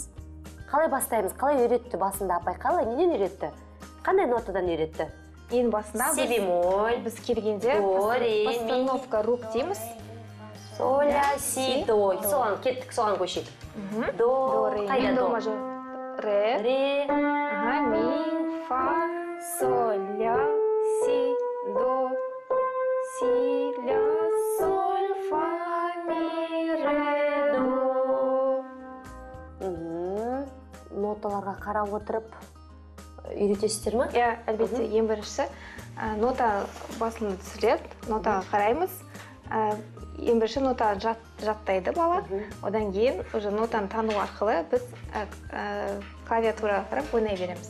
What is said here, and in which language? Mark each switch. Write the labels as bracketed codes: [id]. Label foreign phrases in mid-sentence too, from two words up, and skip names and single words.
[kk] Қалай бастаймыз? Қалай үйретті басында апай? Қалай, неден үйретті? Қандай нотадан үйретті? Ең басында [ru] си бемоль, [kk] біз келгенде [ru] постановка рук [kk] дейміз. Соль, ля, си, до. Соған кеттік, соған көшейік. До, қайда до? Ре, ми, фа, соль, ля, си, до, си, ля, соль, фа, ми, ре, до. Ноталарға қарап отырып үйретесіздер ме? Әлбетте, ең біріншісі нота басылымды түсіреді, нотаға қараймыз. Ең бірінші нотаны жаттайды бала. Одан кейін уже нотаны тану арқылы біз клавиатураға қарап ойнай береміз.